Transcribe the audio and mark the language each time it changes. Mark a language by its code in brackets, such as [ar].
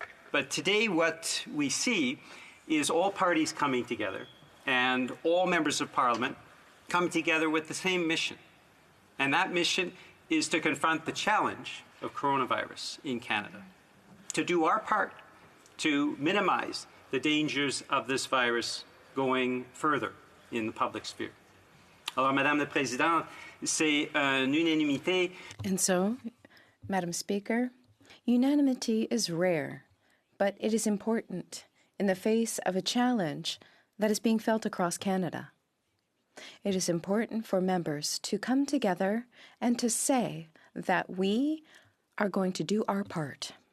[en] But today what we see is all parties coming together and all members of Parliament come together with the same mission. And that mission is to confront the challenge of coronavirus in Canada, to do our part to minimize the dangers of this virus going further in the public sphere. [fr] Alors, Madame la Présidente, c'est une unanimité. [en] And so, Madam Speaker, unanimity is rare, but it is important in the face of a challenge that is being felt across Canada. It is important for members to come together and to say that we are going to do our part.